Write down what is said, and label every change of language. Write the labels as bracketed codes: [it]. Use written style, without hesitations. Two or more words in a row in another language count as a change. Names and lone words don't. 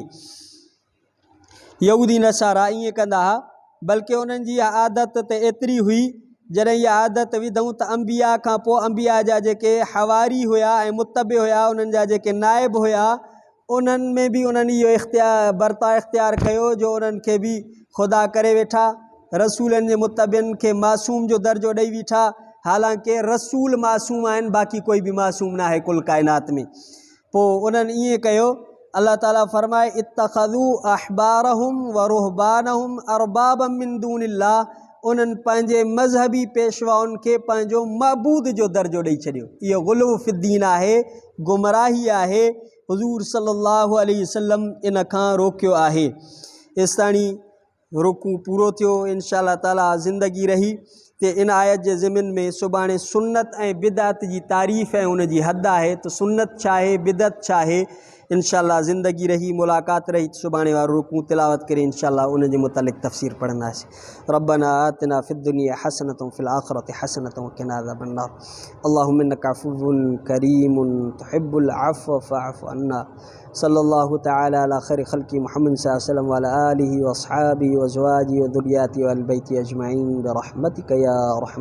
[sd] यहूदी नसारा ईअं कंदा हुआ, बल्कि उन्हनि जी इहा आदत त एतिरी हुई, जॾहिं इहा आदत विधऊं त अंबिया खां पोइ अंबिया जा जेके हवारी हुया ऐं मुतबे हुया, उन्हनि जा जेके नाइब हुया, उन्हनि में बि उन्हनि इहो बर्ताव इख्तियार कयो जो उन्हनि खे बि ख़ुदा करे वेठा। रसूलनि जे मुतबिन खे मासूम जो दर्जो ॾेई वेठा, हालांकि रसूल मासूम आहिनि, बाक़ी कोई बि मासूम न आहे कुल काइनात में। पोइ उन्हनि ईअं कयो। अल्लाह ताला फरमाए, [ar] اتخذوا أحبارهم ورهبانهم أربابا من دون الله. [sd] उन्हनि पंहिंजे मज़हबी पेशवाउनि खे पंहिंजो मबूद जो दर्जो ॾेई छॾियो। इहो [ar] غلو في الدين [sd] आहे, गुमराही आहे। हुज़ूर [ar] صلى الله عليه وسلم [sd] इन खां रोकियो आहे। एसिताणी रुकू पूरो थियो। इंशाअल्लाह ताला ज़िंदगी रही ते इन आयत जे ज़िमिन में सुभाणे सुन्नत ऐं बिदअत जी तारीफ़ ऐं उन जी हद आहे त सुन्नत छा आहे, बिदअत छा आहे। इंशाअल्लाह ज़िंदगी रही, मुलाक़ात रही, सुभाणे वारो रुकू तिलावत करे इंशाअल्लाह उन जे मुतलिक़ तफ़सीर पढ़ंदासीं। [ar] ربنا آتنا في الدنيا حسنة وفي الآخرة حسنة وقنا عذاب النار. اللهم إنك عفو كريم تحب العفو فاعف عنا. صلى الله تعالى على خير خلقه محمد صلى الله عليه وسلم وعلى آله وأصحابه وأزواجه وذريته وأهل بيته أجمعين برحمتك يا أرحم الراحمين.